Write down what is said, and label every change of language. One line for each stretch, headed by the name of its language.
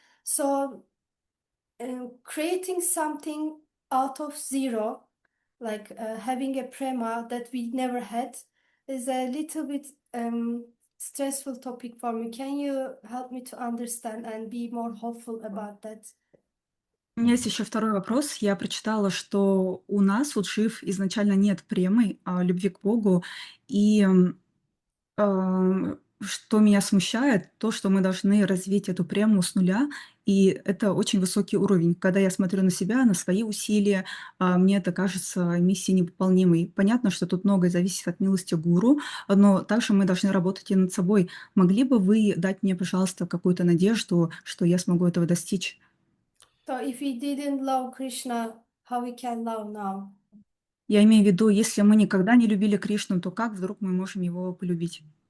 English: So creating something out of zero, like having a prema that we never had, is a little bit stressful topic for me. Can you help me to understand and be more hopeful about that?
Russian: У меня есть еще второй вопрос. Я прочитала, что у нас, у джив, изначально нет премы, любви к Богу. И что меня смущает, то, что мы должны развить эту прему с нуля, и это очень высокий уровень. Когда я смотрю на себя, на свои усилия, мне это кажется миссией невыполнимой. Понятно, что тут многое зависит от милости гуру, но также мы должны работать и над собой. Могли бы вы дать мне, пожалуйста, какую-то надежду, что я смогу этого достичь?
English: So if we didn't love Krishna, how we can love now?
Russian: Я имею в виду, если мы никогда не любили Кришну, то как вдруг мы можем его полюбить?